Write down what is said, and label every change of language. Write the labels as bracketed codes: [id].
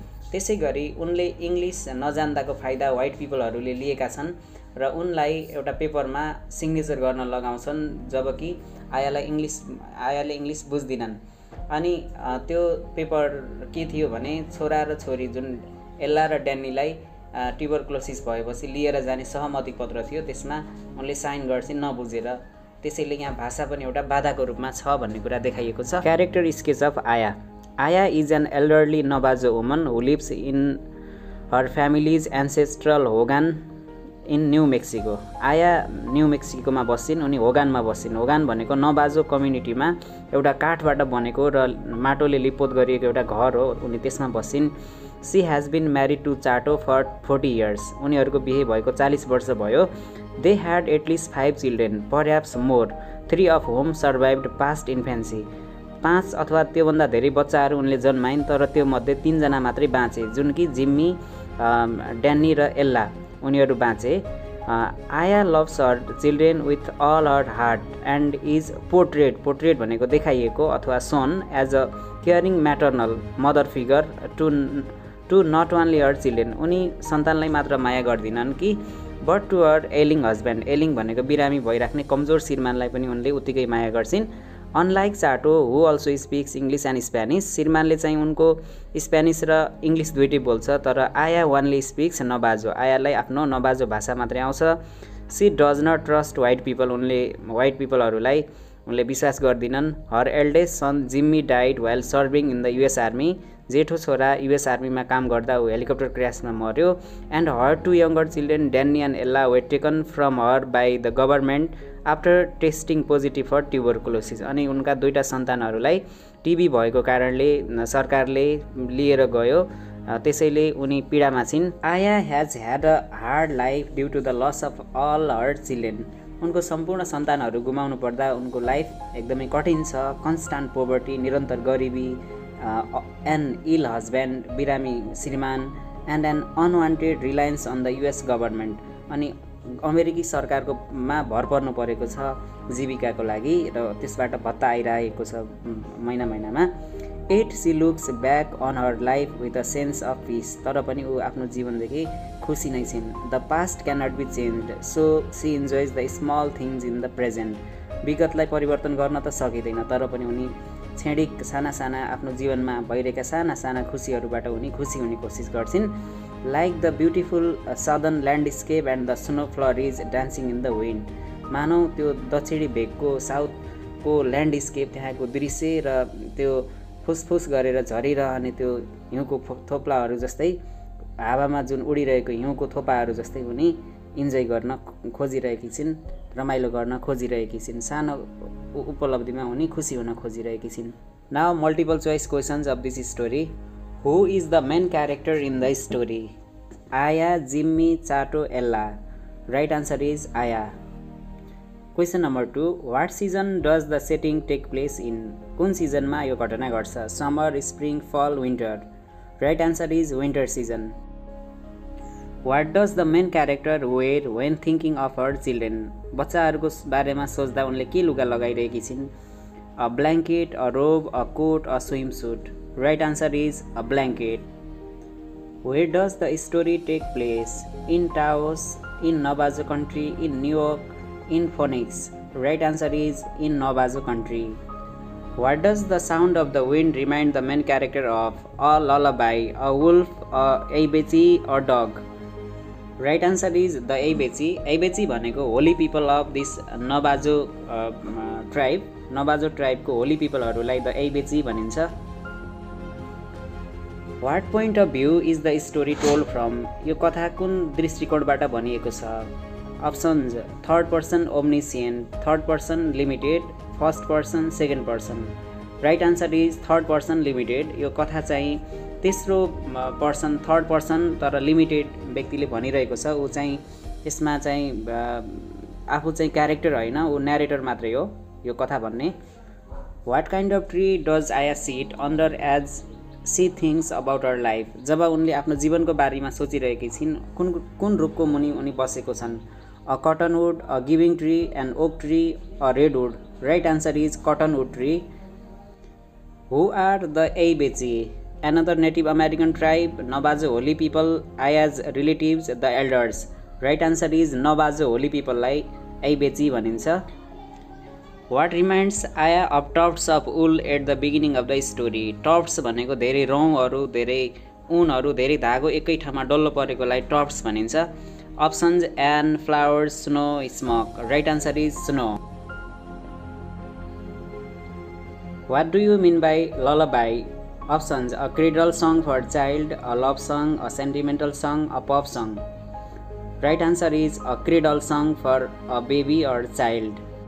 [ne] त्यसैगरी उनले इङ्ग्लिस नजान्दाको फाइदा व्हाइट पिपलहरूले लिएका छन् र उनलाई एउटा पेपरमा सिग्नेचर गर्न लगाउँछन्, जबकि आयाले इङ्ग्लिस बुझ्दिनन्। अनि त्यो पेपर के थियो भने छोरा र छोरी जुन एल्ला र ड्यान्नीलाई ट्युबरक्लोसिस भएपछि लिएर जाने सहमति पत्र थियो, त्यसमा उनले साइन गर्छिन् नबुझेर। त्यसैले यहाँ भाषा पनि एउटा बाधाको रूपमा छ भन्ने कुरा देखाइएको छ। [en] Character sketch of Aya. Aya is an elderly Navajo woman who lives in her family's ancestral hogan in New Mexico. [ne] आया न्यू मेक्सिकोमा बस्छिन्, उनी होगानमा बस्छिन्। होगान भनेको नबाजो कम्युनिटीमा एउटा काठबाट बनेको र माटोले लिपोत गरिएको एउटा घर हो, उनी त्यसमा बस्छिन्। [en] She has been married to Chato for 40 years। [ne] उनीहरूको बिहे भएको 40 वर्ष भयो। [en] They had at least 5 children, perhaps more, 3 of whom survived past infancy. [ne] 5 अथवा त्योभन्दा धेरै बच्चाहरू उनले जन्माइन्, तर त्यो मध्ये 3 जना मात्रै बाँचे, जुन कि जिम्मी, ड्यान्नी र एल्ला, उनीहरू बाँचे। [en] Aya loves her children with all her heart and is portrayed [ne] भनेको देखाइएको अथवा [en] Shown as a caring maternal mother figure to not only her children. [ne] उनी सन्तानलाई मात्र माया गर्दिनन् कि [en] But to her ailing husband. [ne] एलिङ भनेको बिरामी भइराख्ने कमजोर श्रीमानलाई पनि उनले उत्तिकै माया गर्छिन्। [en] Unlike Chato who also speaks English and Spanish. [ne] श्रीमानले चाहिँ उनको स्पेनिस र इङ्ग्लिस दुइटै बोल्छ, तर [en] Aya only speaks Navajo. [ne] आयालाई आफ्नो नबाजो भाषा मात्रै आउँछ। [en] She does not trust white people. [ne] उनले व्हाइट पिपलहरूलाई उनले विश्वास गर्दिनन्। [en] Her eldest son Jimmy died while serving in the US army. [ne] जेठो छोरा US आर्मीमा काम गर्दा ऊ हेलिकप्टर क्र्यासमा मर्यो। [en] And her 2 younger children Danny and Ella were taken from her by the government after testing positive for tuberculosis. [ne] अनि उनका 2टा सन्तानहरूलाई टिबी भएको कारणले सरकारले लिएर गयो, त्यसैले उनी पीडामा छिन्। [en] Aya has had a hard life due to the loss of all her children. [ne] उनको सम्पूर्ण सन्तानहरू गुमाउनु पर्दा उनको लाइफ एकदमै कठिन छ। [en] constant poverty, [ne] निरन्तर गरिबी, [en] an ill husband, [ne] बिरामी श्रीमान, [en] And an unwanted reliance on the US government. [ne] अनि अमेरिकी सरकारको मा भर पर्नु परेको छ जीविकाको लागि र त्यसबाट भत्ता आइरहेको छ महिनामा। [en] Yet she looks back on her life with a sense of peace. [ne] तर पनि ऊ आफ्नो जीवनदेखि खुसी नै छिन्। [en] The past can not be change so she enjoys the small things in the present. [ne] विगतलाई परिवर्तन गर्न त सकिँदैन, तर पनि उनी छेडिक साना आफ्नो जीवनमा भइरहेका साना खुसीहरूबाट उनी खुसी हुने कोसिस गर्छिन्। [en] Like the beautiful southern landscape and the snow flurries dancing in the wind. [ne] मानौ त्यो दक्षिणी भेगको साउथको ल्यान्डस्केप, त्यहाँको दृश्य र त्यो फुसफुस गरेर झरिरहने त्यो हिउँको थोप्लाहरू जस्तै, हावामा जुन उडिरहेको हिउँको थोपाहरू जस्तै उनी इन्जोय गर्न खोजिरहेकी छिन्, रमाइलो गर्न खोजिरहेकी छिन्। सानो उपलब्धिमा उनी खुसी हुन खोजिरहेकी छिन्। [en] Now multiple choice questions of this story. Who is the main character in the story? Aya, Jimmy, Chato, Ella. Right answer is Aya. Question number 2, what season does the setting take place in? [ne] कुन सिजनमा यो घटना घट्छ? [en] Summer, spring, fall, winter. Right answer is winter season. What does the main character wear when thinking of her children? [ne] बच्चाहरूको बारेमा सोच्दा उनले के लुगा लगाइरहेकी छिन्? [en] A blanket, a robe, a coat, a swim suit. Right answer is a blanket. Where does the story take place? In Taos, in Navajo country, in New York, in Phoenix. Right answer is in Navajo country. What does the sound of the wind remind the main character of? A lullaby, a wolf, a aibechi, or dog? Right answer is the aibechi. Aibechi [ne] भनेको [en] Holy people of this Navajo tribe. [ne] नबाजो ट्राइबको Holi पिपलहरूलाई the aibechi भनिन्छ। [en] What point of view is the story told from? [ne] यो कथा कुन दृष्टिकोणबाट भनिएको छ? [en] Options: third person omniscient, third person limited, first person, second person. Right answer is third person limited. [ne] यो कथा चाहिँ तेस्रो पर्सन, थर्ड पर्सन तर लिमिटेड व्यक्तिले भनिरहेको छ। ऊ चाहिँ यसमा चाहिँ आफू चाहिँ क्यारेक्टर होइन, ऊ न्यारेटर मात्रै हो यो कथा भन्ने। [en] What kind of tree does Aya sit under as she thinks about her life? [ne] जब उनले आफ्नो जीवनको बारेमा सोचिरहेकी छिन्, कुन रुखको मुनि उनी बसेको छन्? [en] A cottonwood, a giving tree, an oak tree, a redwood. Right answer is cottonwood tree. Who are the aibechi? another Native American tribe. Navajo Holy people, I as relatives, the elders. Right answer is Navajo Holy people [ne] लाई Aibechi भनिन्छ. [en] What reminds Aya of tufts of wool at the beginning of the story? [ne] Tufts भनेको धेरै रौँहरू, धेरै ऊनहरू, धेरै धागो एकै ठाउँमा डल्लो परेकोलाई tufts भनिन्छ. [en] Options and flowers, snow, smoke. Right answer is snow. What do you mean by lullaby? Options: a cradle song for a child, a love song, a sentimental song, a pop song. Right answer is a cradle song for a baby or child.